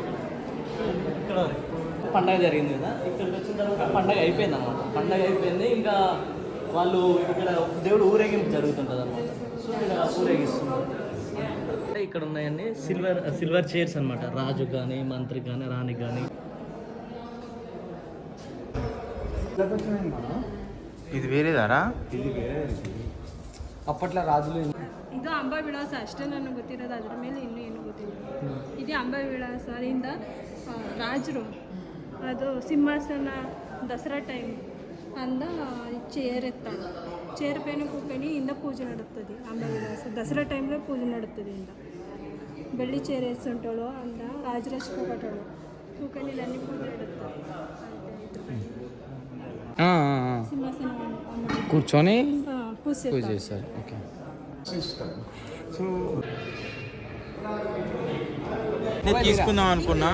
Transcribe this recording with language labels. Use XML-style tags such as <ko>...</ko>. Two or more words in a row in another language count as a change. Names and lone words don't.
<te>ఇక్కడ పండగ జరిగింది కదా. ఇక్కడికి వచ్చిన తర్వాత పండగ అయిపోయింది అన్నమాట. పండగ అయిపోయింది. ఇంకా వాళ్ళు ఇక్కడ దేవుడు ఊరేగింపు జరుగుతుంటుంది అన్నమాట. సో ఇక్కడ ఊరేగిస్తున్నారు. ఇక్కడ ఉన్నాయన్నీ</te> <en>silver chairs</en> <te>అన్నమాట. రాజు కానీ మంత్రి కానీ రాణి కానీ.</te> <kn>ಇದು ಬೇರೆದಾರಾ?</kn> <te>అప్పట్ల రాజులు</te> <kn>ಇದು ಅಂಬ ವಿಳಾಸ ಅಷ್ಟೇ ನನಗೆ ಗೊತ್ತಿರೋದು. ಅದ್ರ ಮೇಲೆ ಇನ್ನೂ ಏನು ಗೊತ್ತಿಲ್ಲ. ಇದು ಅಂಬ ವಿಳಾಸದಿಂದ ರಾಜರು ಅದು ಸಿಂಹಾಸನ</kn> <te>దసరా టైం అంద చైర్ ఎత్తాడు. చైర్ పైన కూకొని ఇంద పూజ నడుస్తుంది. అంబ విలాస దసరా టైంలో పూజ నడుస్తుంది. ఇంద</te> <kn>ಬೆಳ್ಳಿ ಚೇರ್</kn> <te>వేస్తుంటాడు. అంద రాజరక్షకటాడు కూకొని అన్ని పూజ నడుస్తుంది. సింహాసనం కూర్చొని పూజ చేస్తారు. ఓకే. నేను తీసుకుందాం అనుకున్నా.</te>